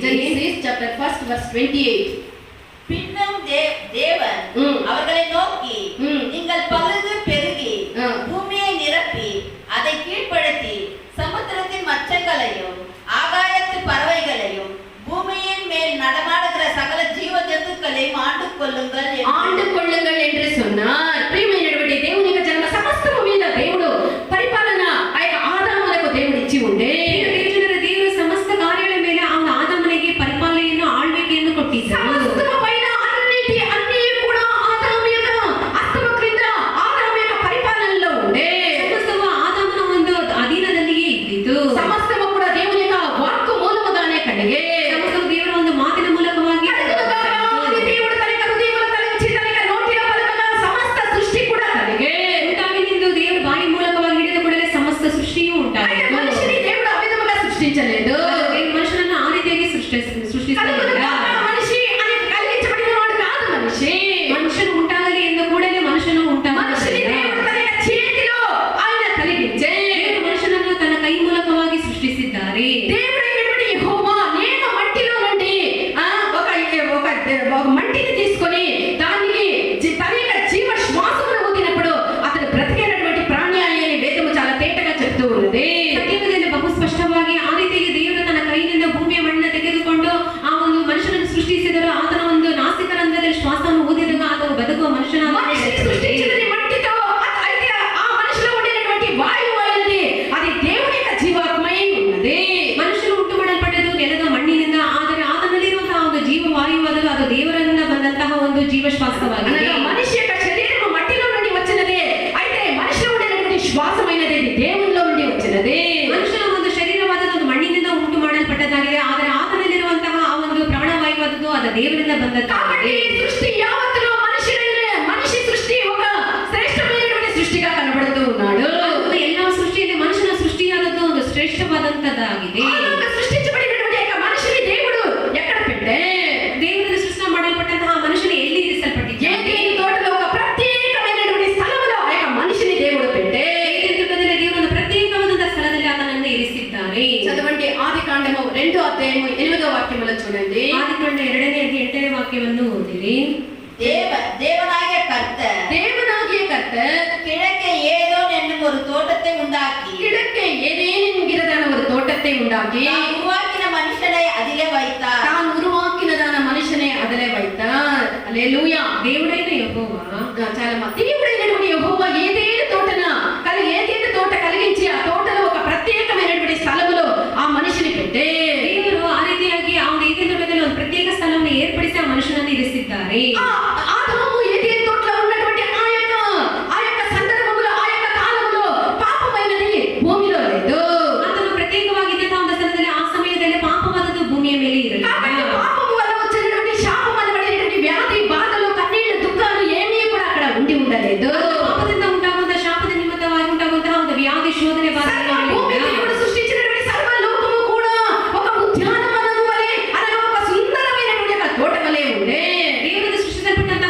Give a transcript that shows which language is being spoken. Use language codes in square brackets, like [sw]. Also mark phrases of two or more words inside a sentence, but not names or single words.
[en] Genesis chapter 1 verse 28. [ta] பின்னும் தேவன் அவர்களை நோக்கி, நீங்கள் பலுகு பெருகி பூமியை நிரப்பி அதை கீழ்ப்படுத்தி சமுத்திரத்தின் மச்சங்களையும் ஆகாயத்து பறவைகளையும் பூமியின் மேல் நடமாடுகிற சகல ஜீவ ஜந்துக்களையும் ஆண்டு கொள்ளுங்கள் என்று சொன்னார். [te] ప్రియమైనటువంటి దేవుని యొక్క జన్మ సమస్తము మీద దేవుడు పరిపాలన ఆ యొక్క ఆదాములకు దేవుడు ఇచ్చి ఉండే. [kn] ದೇವರು ಸಮಸ್ತ ಕಾರ್ಯಗಳ ಮೇಲೆ ಅವನ ಆದಾಮನಿಗೆ ಪರಿಪಾಲನೆಯನ್ನು ಆಳ್ವಿಕೆಯನ್ನು ಕೊಟ್ಟಿದ್ದರು. [te] అన్ని కూడా ఆదాము యొక్క హస్తము క్రింద ఆదాము యొక్క పరిపాలనలో ఉండే. [kn] ಸಮಸ್ತವು ಆದಾಮನ ಒಂದು ಅಧೀನದಲ್ಲಿಯೇ ಇದ್ದಿತು. [te] సమస్తము కూడా దేవుని యొక్క వాక్కు మూలముగానే కలిగే. [kn] ಸಮಸ್ತವು ದೇವರ ಒಂದು ಮಾತಿನ ಮೂಲಕವಾಗಿ [te] దేవుడు తన యొక్క హృదయములో తలంచి తన యొక్క నోటిలో పలుకగా సమస్త సృష్టి కూడా కలిగే. [kn] ಉಂಟಾಗಿದ್ದು ದೇವರು ಬಾಯಿ ಮೂಲಕವಾಗಿ ಹಿಡಿದ ಕೂಡಲೇ ಸಮಸ್ತ ಸೃಷ್ಟಿಯೂ ಉಂಟಾಯಿತು. [te] మనిషిని దేవుడు ఆ విధముగా సృష్టించలేదు. [kn] ಮನುಷ್ಯನನ್ನು ಆ ರೀತಿಯಾಗಿ ಸೃಷ್ಟಿಸಲಿಲ್ಲ. [te] మనిషి అని కలిగించబడిన వాడు కాదు మనిషి. [kn] ಮನುಷ್ಯನು ಉಂಟಾಗಲಿ ಎಂದು ಕೂಡಲೇ ಮನುಷ್ಯನು [te] మనిషిని దేవుడు తన యొక్క చేతిలో ఆయన కలిగించే. [kn] ಮನುಷ್ಯನನ್ನು ತನ್ನ ಕೈ ಮೂಲಕವಾಗಿ ಸೃಷ್ಟಿಸಿದ್ದಾರೆ. [te] దేవుడైనటువంటి యెహోవా నేను మట్టిలో నుండి ఒక మట్టిని తీసుకొని దానికి తన యొక్క జీవ శ్వాసమును ఊదినప్పుడు అతను బ్రతికేటటువంటి ప్రాణి అని వేదము చాలా తేటగా చెప్తూ ఉన్నది. [kn] ಸತ್ಯದಲ್ಲಿ ಬಹು ಸ್ಪಷ್ಟವಾಗಿ ಆ ರೀತಿಯಾಗಿ ದೇವರು ತನ್ನ ಕೈಯಿಂದ ಭೂಮಿಯ ಮಣ್ಣನ್ನು ತೆಗೆದುಕೊಂಡು ಆ ಒಂದು ಮನುಷ್ಯನನ್ನು ಸೃಷ್ಟಿಸಿದರು. ಆತನ ಒಂದು ನಾಸಿಕರಂಧ್ರದಲ್ಲಿ ಶ್ವಾಸವನ್ನು ಊದಿದಾಗ ಆತನು ಬದುಕುವ ಮನುಷ್ಯನಾಗಿ [te] సృష్టించినది మట్టితో అయితే ఆ మనిషిలో ఉండేటటువంటి వాయువు అనేది అది దేవుని యొక్క జీవాత్మై ఉన్నది. [kn] ಮನುಷ್ಯನು ಉಂಟು ಮಾಡಲ್ಪಟ್ಟದ್ದು ನೆಲದ ಮಣ್ಣಿನಿಂದ, ಆದರೆ ಆತನಲ್ಲಿರುವಂತಹ ಒಂದು ಜೀವವಾಯುವಾದರೂ ಅದು ದೇವರಿಂದ ಬಂದಂತಹ ಒಂದು ಜೀವಶ್ವಾಸವಾಗಿದೆ. [te] మనిషి యొక్క శరీరము మట్టిలో నుండి వచ్చినదే, అయితే మనిషిలో ఉండేటటువంటి శ్వాసమైనది దేవునిలో నుండి వచ్చినది. [kn] ಮನುಷ್ಯನ ಒಂದು ಶರೀರವಾದದ್ದು ಒಂದು ಮಣ್ಣಿನಿಂದ ಉಂಟು ಮಾಡಲ್ಪಟ್ಟದಾಗಿದೆ, ಆದರೆ ಆತನಲ್ಲಿರುವಂತಹ ಆ ಒಂದು ಪ್ರಾಣವಾಯುವಾದದ್ದು ಅದು ದೇವರಿಂದ ಬಂದದ್ದಾಗಿದೆ. [te] సృష్టి యావత్తులో మనిషి సృష్టి ఒక శ్రేష్టమైనటువంటి సృష్టిగా కనబడుతూ ఉన్నాడు. [kn] ಎಲ್ಲಾ ಸೃಷ್ಟಿಯಲ್ಲಿ ಮನುಷ್ಯನ ಸೃಷ್ಟಿಯಾದದ್ದು ಒಂದು ಶ್ರೇಷ್ಠವಾದಂತದ್ದಾಗಿದೆ. [te] సృష్టించబడినటువంటి యొక్క మనిషిని దేవుడు ఎక్కడ పెట్టే? [kn] ದೇವರಿಂದ ಸೃಷ್ಟಿ ಮಾಡಲ್ಪಟ್ಟಂತಹ ಮನುಷ್ಯನು ಎಲ್ಲಿ ಇರಿಸಲ್ಪಟ್ಟಿದ್ದಾನೆ? [te] ఏదెను తోటలో ఒక ప్రత్యేకమైనటువంటి స్థలములో ఆ యొక్క మనిషిని దేవుడు పెట్టే. [kn] ದೇವರು ಒಂದು ಪ್ರತ್ಯೇಕವಾದಂತಹ ಸ್ಥಳದಲ್ಲಿ ಆತನನ್ನು ಇರಿಸಿದ್ದಾನೆ. [te] చదవండి ఆదికాండము 2వ అధ్యాయము 8వ వాక్యములో చూడండి. [kn] ಆದಿಕಾಂಡ 2ನೇ ಅಧ್ಯಾಯ 8ನೇ ವಾಕ್ಯವನ್ನು ಓದಿರಿ. [ta] தேவனாகிய கர்த்தர் கிழக்கே ஏதோன் என்னும் ஒரு தோட்டத்தை உண்டாக்கி கிழக்கே ஏதேன் என்கிறதான ஒரு தோட்டத்தை உண்டாக்கி தான் உருவாக்கின மனுஷனை அதிலே வைத்தார். [te] హల్లెలూయా. దేవుడైన యెహోవా దేవుడైనటువంటి యెహోవా ఏదేను తోట కలిగించి ఆ తోటలో ఒక ప్రత్యేకమైనటువంటి స్థలములో ఆ మనిషిని పెట్టే. [kn] ದೇವರು ಆ ರೀತಿಯಾಗಿ ಆ ಒಂದು ಏದೇನು ತೋಟದಲ್ಲಿ ಒಂದು ಪ್ರತ್ಯೇಕ ಸ್ಥಳವನ್ನು ಏರ್ಪಡಿಸಿ ಆ ಮನುಷ್ಯನನ್ನು ಇರಿಸಿದ್ದಾರೆ. [te] ఆదాము ఏదేను తోటలో ఉన్నటువంటి ఆ యొక్క సందర్భములో ఆ యొక్క కాలంలో పాపమైనది భూమిలో లేదు. [kn] ಆತನು ಪ್ರತ್ಯೇಕವಾಗಿದ್ದಂತಹ ಒಂದು ಸ್ಥಳದಲ್ಲಿ ಆ ಸಮಯದಲ್ಲಿ ಪಾಪವಾದದ್ದು ಭೂಮಿಯ ಮೇಲೆ ಇರಲಿಲ್ಲ. [te] పాపము వల్ల వచ్చినటువంటి శాపం అనబడేటువంటి వ్యాధి, బాధలు, కన్నీళ్లు, దుఃఖాలు ఏమీ కూడా అక్కడ ఉండి ఉండలేదు. [kn] ಪಾಪದಿಂದ ಉಂಟಾಗುವಂತಹ ಶಾಪದ ನಿಮಿತ್ತವಾಗಿ ಉಂಟಾಗುವಂತಹ ಒಂದು ವ್ಯಾಧಿ, ಶೋಧನೆ, [te] దేవుడు సృష్టించినటువంటి సర్వలోకము కూడా ఒక ఉద్యానవనము వలె అనగా ఒక సుందరమైనటువంటి ఒక తోట వలె ఉండే. [kn] ದೇವರಿಂದ ಸೃಷ್ಟಿಸಲ್ಪಟ್ಟ